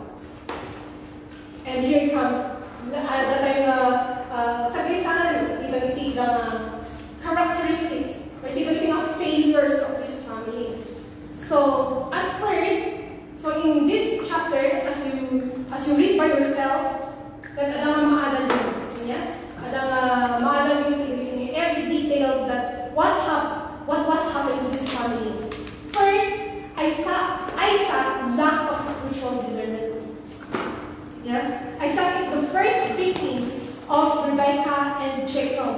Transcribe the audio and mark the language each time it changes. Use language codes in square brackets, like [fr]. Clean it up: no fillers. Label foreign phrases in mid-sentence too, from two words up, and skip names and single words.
[en] And here comes characteristics, failures of this family. So at first, so in this chapter, as you read by yourself, that [tl] adang maadal yung [en] every detail that what was happening to this family. First, Isaac lack of spiritual discernment. Yeah, Isaac is the first victim of Rebecca and Jacob.